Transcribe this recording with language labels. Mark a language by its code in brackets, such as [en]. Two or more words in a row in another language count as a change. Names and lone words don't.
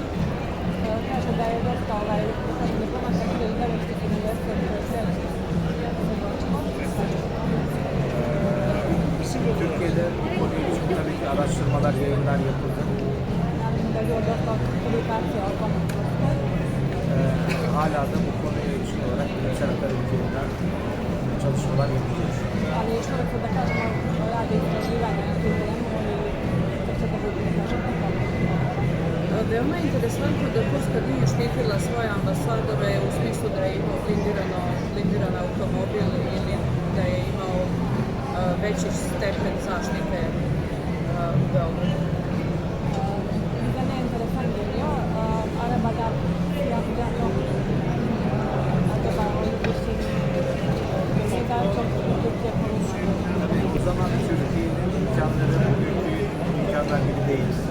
[tr] Türkiye'de bu konu için tabii ki araştırmalar, yayınlar yapıldı. Hala da bu konuya ilişkin olarak bilimsel akademik yayınlar çalışmalar yapılıyor. [sr] Veoma je interesantno da Turska nije štitila svoje ambasadore u smislu da je imao blindiran automobil ili da je imao veći stepen zaštite u Beogradu. [tr] Tabii o zaman Türkiye'nin imkanları bugünkü imkanlar gibi değil.